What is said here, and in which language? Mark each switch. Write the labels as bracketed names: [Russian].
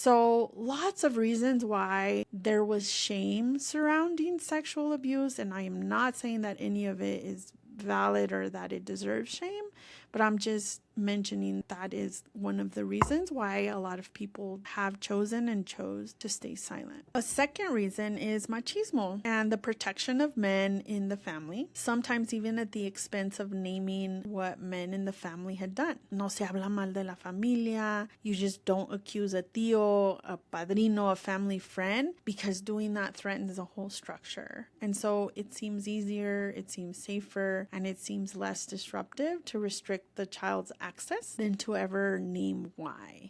[English] So lots of reasons why there was shame surrounding sexual abuse, and I am not saying that any of it is valid or that it deserves shame, but I'm just mentioning that is one of the reasons why a lot of people have chosen and chose to stay silent. A second reason is machismo and the protection of men in the family, sometimes even at the expense of naming what men in the family had done. [Spanish] No se habla mal de la familia. [English] You just don't accuse a tío, a padrino, a family friend, because doing that threatens the whole structure. And so it seems easier, it seems safer, and it seems less disruptive to restrict the child's access than to ever name why.